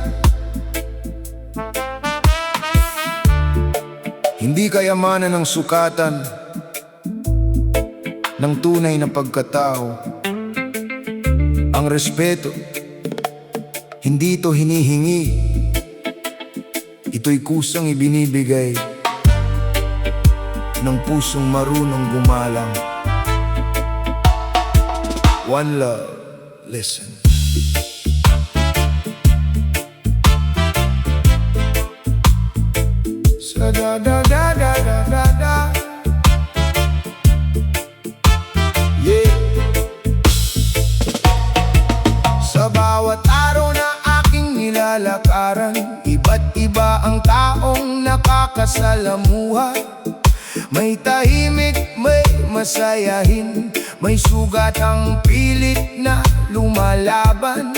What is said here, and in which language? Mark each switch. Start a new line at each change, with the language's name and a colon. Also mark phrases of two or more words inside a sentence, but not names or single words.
Filipino: Hindi kayamanan ng sukatan ng tunay na pagkatao. Ang respeto, hindi ito hinihingi, ito'y kusang ibinibigay ng pusong marunong gumalang.
English: One love, listen. Sa da da da da da da da. Yeah.
Filipino: Sa bawat araw na aking nilalakaran, iba't iba ang taong nakakasalamuha. May tahimik, may masayahin, may sugat ang pilit na lumalaban.